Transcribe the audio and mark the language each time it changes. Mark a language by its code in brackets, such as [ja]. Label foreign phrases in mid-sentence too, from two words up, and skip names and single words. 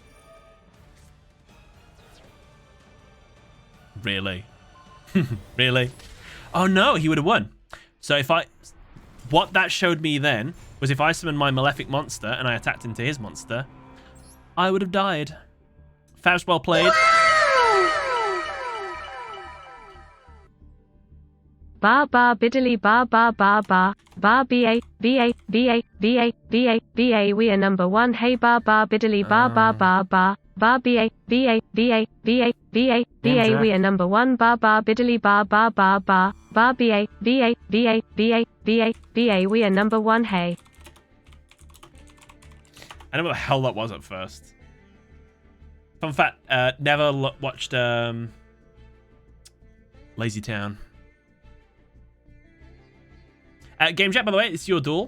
[en] Really? Really? Oh no, he would have won. So what that showed me then was if I summoned my Malefic monster and I attacked into his monster, I would have died. Faust, well played. Ba ba biddly ba ba ba ba ba ba ba ba ba ba ba we are number one. Hey ba ba biddly ba ba ba ba ba ba ba ba ba ba ba we are number one. Ba ba biddly ba ba ba ba ba ba ba ba ba ba ba we are number one. Hey. I don't know what the hell that was at first. Fun fact, never watched Lazy Town. Game chat, by the way, it's your duel.